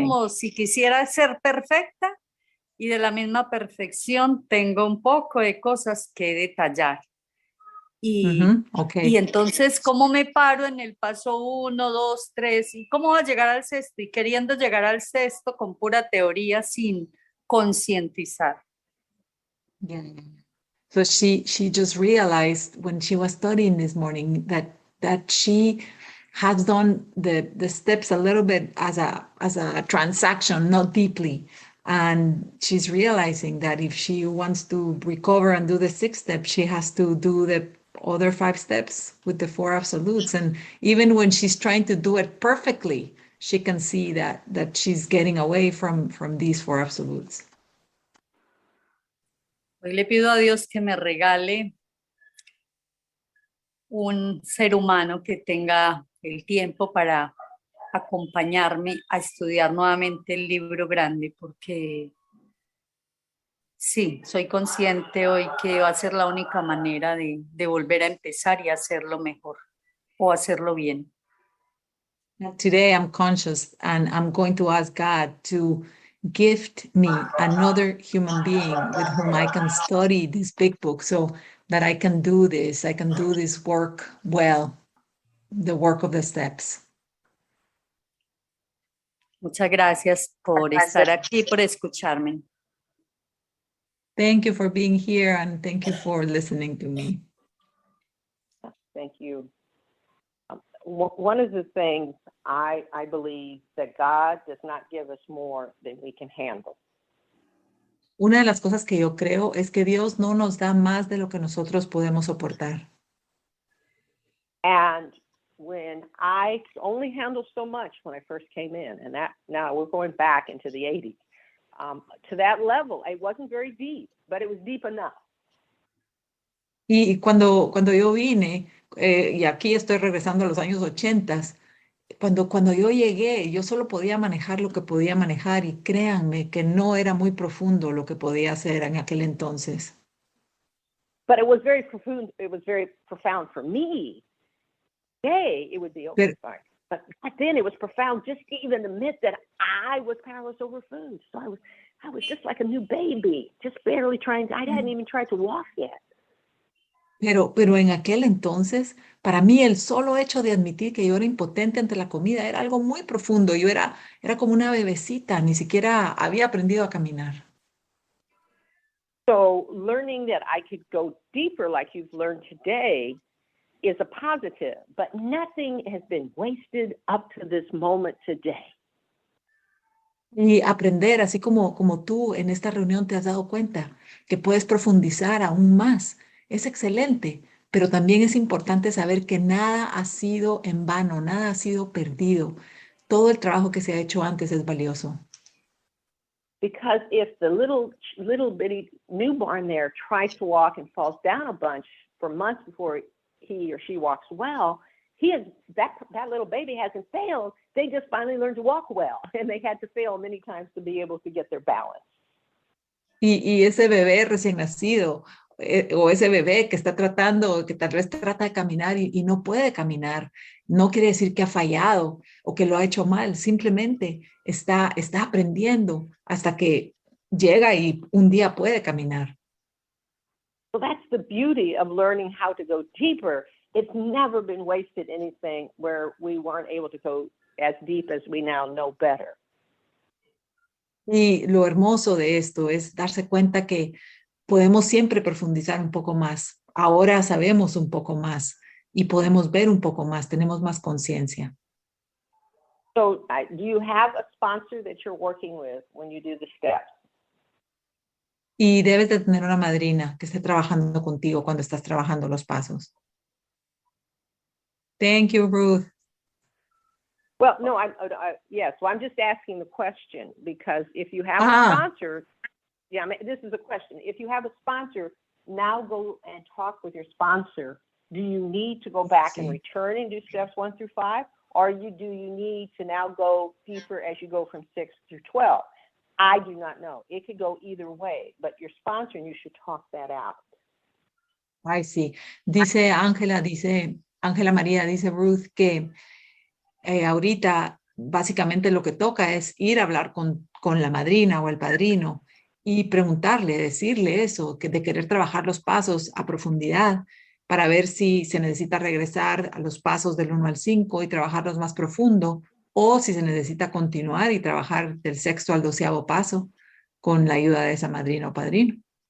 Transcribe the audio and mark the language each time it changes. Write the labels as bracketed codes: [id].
[es] como si quisiera ser perfecta y de la misma perfección tengo un poco de cosas que detallar. Y, [en] Okay. [es] y entonces, ¿cómo me paro en el paso 1, 2, 3? ¿Y cómo voy a llegar al sexto? Y queriendo llegar al sexto con pura teoría sin concientizar. [en] Yeah. So she just realized when she was studying this morning that she has done the steps a little bit as a transaction, not deeply. And she's realizing that if she wants to recover and do the 6th step, she has to do the other 5 steps with the 4 absolutes. And even when she's trying to do it perfectly, she can see that she's getting away from these 4 absolutes. [es] Hoy le pido a Dios que me regale un ser humano que tenga el tiempo para acompañarme a estudiar nuevamente el libro grande, porque sí, soy consciente hoy que va a ser la única manera de volver a empezar y hacerlo mejor o hacerlo bien. [en] Today I'm conscious and I'm going to ask God to gift me another human being with whom I can study this big book so that I can do this work well, the work of the steps. [es] Muchas gracias por estar aquí, por escucharme. [en] Thank you for being here and thank you for listening to me. Thank you. One of the things I believe that God does not give us more than we can handle. [es] Una de las cosas que yo creo es que Dios no nos da más de lo que nosotros podemos soportar. [en] And when I only handled so much when I first came in, and that now we're going back into the 80s, to that level, it wasn't very deep, but it was deep enough. [es] Y cuando yo vine, y aquí estoy regresando a los años 80, cuando yo llegué, yo solo podía manejar lo que podía manejar y créanme que no era muy profundo lo que podía hacer en aquel entonces. [en] But it was very profound. It was very profound for me. Today, it would be okay, fine. But back then, it was profound just to even admit that I was powerless over food. So I was just like a new baby, just barely trying. I hadn't even tried to walk yet. [es] Pero en aquel entonces, para mí el solo hecho de admitir que yo era impotente ante la comida era algo muy profundo. Yo era como una bebecita, ni siquiera había aprendido a caminar. [en] So learning that I could go deeper like you've learned today is a positive, but nothing has been wasted up to this moment today. [es] Y aprender, así como tú en esta reunión te has dado cuenta, que puedes profundizar aún más. Es excelente, pero también es importante saber que nada ha sido en vano, nada ha sido perdido. Todo el trabajo que se ha hecho antes es valioso. [en] Because if the little bitty newborn there tries to walk and falls down a bunch for months before he or she walks well, that little baby hasn't failed. They just finally learned to walk well, and they had to fail many times to be able to get their balance. [es] Y ese bebé recién nacido o ese bebé que está tratando, que tal vez trata de caminar y no puede caminar, no quiere decir que ha fallado o que lo ha hecho mal, simplemente está aprendiendo hasta que llega y un día puede caminar. [en] So that's the beauty of learning how to go deeper. It's never been wasted anything where we weren't able to go as deep as we now know better. [es] Y lo hermoso de esto es darse cuenta que podemos siempre profundizar un poco más. Ahora sabemos un poco más y podemos ver un poco más, tenemos más conciencia. [en] So do you have a sponsor that you're working with when you do the steps? [es] Y debes de tener una madrina que esté trabajando contigo cuando estás trabajando los pasos. [en] Thank you, Ruth. Well, no, yes. So I'm just asking the question because if you have a sponsor, yeah, this is a question. If you have a sponsor, now go and talk with your sponsor. Do you need to go back and return and do steps 1 through 5? Or do you need to now go deeper as you go from 6 through 12? I do not know. It could go either way, but your sponsor, and you should talk that out. [es] Ay, sí. Dice Ángela María, dice Ruth que ahorita básicamente lo que toca es ir a hablar con la madrina o el padrino y preguntarle, decirle eso, de querer trabajar los pasos a profundidad para ver si se necesita regresar a los pasos del 1 al 5 y trabajarlos más profundo, o si se necesita continuar y trabajar del 6º al 12º paso con la ayuda de esa madrina o padrino.